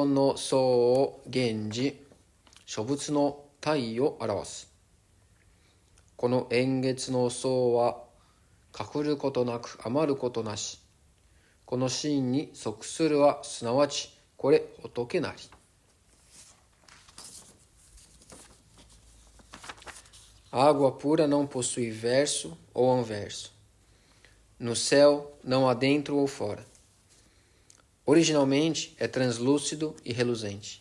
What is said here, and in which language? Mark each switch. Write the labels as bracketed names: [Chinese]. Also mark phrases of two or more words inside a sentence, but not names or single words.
[Japanese] の相を現じ諸仏の体を表すこの円月の相は隠ることなく余ることなしこの真に即するはすなわちこれ仏なり [Portuguese] A água pura não possui verso ou anverso. No céu, não há dentro ou fora. Originalmente, é translúcido e reluzente.